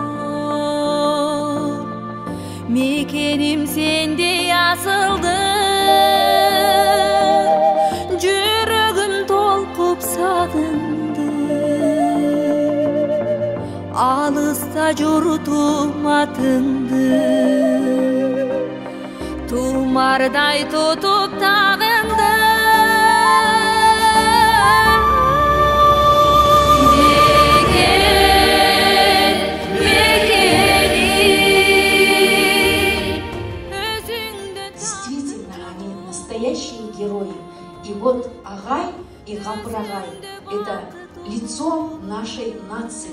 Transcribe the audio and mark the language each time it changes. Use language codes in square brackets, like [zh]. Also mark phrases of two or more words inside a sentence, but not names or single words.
[ky] Мекеним сенде асылды, жүрөгүм толкуп сагынды. Алыста жортум атыңды, тумардай тутуп тагынды. [ru] Действительно, они настоящие герои. И вот Агай и Гапыр-агай – это лицо нашей нации.